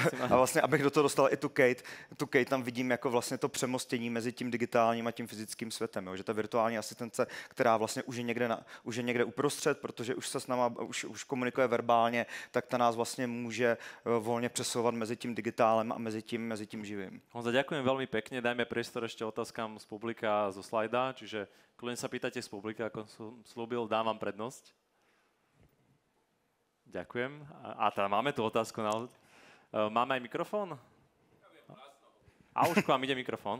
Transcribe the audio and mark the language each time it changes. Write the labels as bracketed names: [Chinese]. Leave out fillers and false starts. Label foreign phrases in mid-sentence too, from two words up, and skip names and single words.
[Czech] A vlastně, abych do toho dostal i tu Kate tam vidím jako vlastně to přemostění mezi tím digitálním a tím fyzickým světem, jo? Že ta virtuální asistence, která vlastně už je někde uprostřed, protože už se s náma, už komunikuje verbálně, tak ta nás vlastně může volně přesouvat mezi tím digitálem a mezi tím živým. [Slovak] Honza, ďakujem veľmi pekne, dajme priestor ešte otázkam z publika zo slajda, čiže kľudne sa pýtate z publika, ako som slúbil, dám vám prednosť. Ďakujem. A teda máme tu otázku. Máme aj mikrofón? A už k vám ide mikrofón.